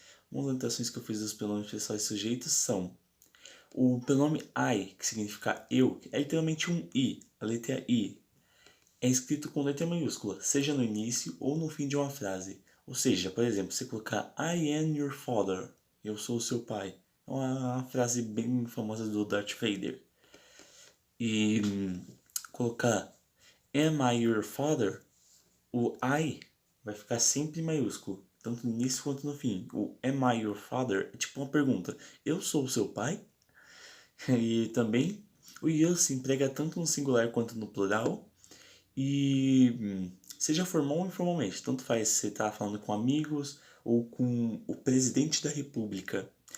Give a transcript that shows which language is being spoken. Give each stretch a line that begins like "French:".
Portuguese: Umas anotações que eu fiz dos pronomes pessoais sujeitos são o pronome I, que significa eu, é literalmente um I, a letra I. É escrito com letra maiúscula, seja no início ou no fim de uma frase. Ou seja, por exemplo, você colocar
English: I am your father,
Portuguese: eu sou o seu pai. É uma frase bem famosa do Darth Vader. E colocar
English: Am I your father?
Portuguese: O I vai ficar sempre maiúsculo, tanto no início quanto no fim. O
English: Am I your father
Portuguese: é tipo uma pergunta: eu sou o seu pai? E também o you se emprega tanto no singular quanto no plural. E seja formal ou informalmente, tanto faz se você tá falando com amigos ou com o presidente da república.